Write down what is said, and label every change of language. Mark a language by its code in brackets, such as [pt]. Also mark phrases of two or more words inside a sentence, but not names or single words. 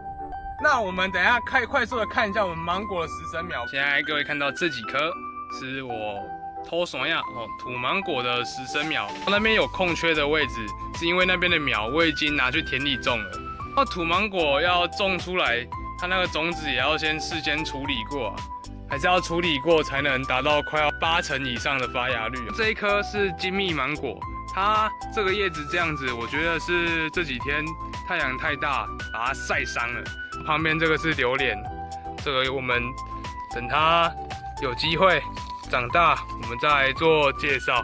[zh] 那我們等一下快速的看一下我們芒果的實生苗。现在各位看到這幾顆是我偷爽呀土芒果的實生苗，那邊有空缺的位置，是因為那邊的苗我已經拿去田裡種了。那土芒果要種出來，它那個種子也要先事先處理過還是要處理過才能達到快要80%以上的發芽率。這一顆是金蜜芒果，它這個葉子這樣子，我覺得是這幾天太陽太大把它曬傷了。旁邊這個是榴蓮，這個我們等它有機會長大，我們再來做介紹。